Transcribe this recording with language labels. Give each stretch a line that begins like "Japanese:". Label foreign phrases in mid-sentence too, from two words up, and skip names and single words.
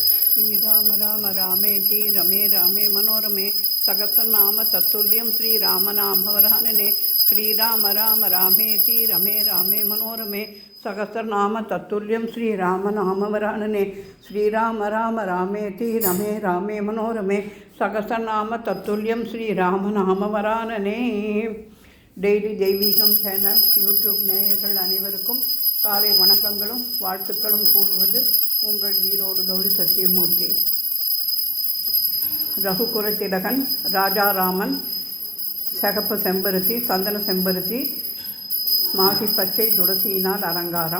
Sanskrit: श्रीराम राम रामेति रमे रामे मनोरमे सहस्रनाम तत्तुल्यं श्रीरामनामवरानने श्रीराम राम रामेति रमे रामे मनोरमे सहस्रनाम तत्तुल्यं श्रीरामनामवरानने श्रीराम राम रामेति रमे रामे मनोरमे सहस्रनाम तत्तुल्यं श्रीरामनामवरानने
Tamil: டெய்லி தெய்வீகம் சேனல் யூடியூப் நேயர்கள் அனைவருக்கும் காலை வணக்கங்களும் வாழ்த்துக்களும் கூறுவது உங்கள் ஈரோடு கௌரி சத்தியமூர்த்தி. ரகுகுல திலகன், ராஜாராமன், சகப்பு செம்பருத்தி, சந்தன செம்பருத்தி, மாசி பச்சை துளசியினால் அலங்காரம்.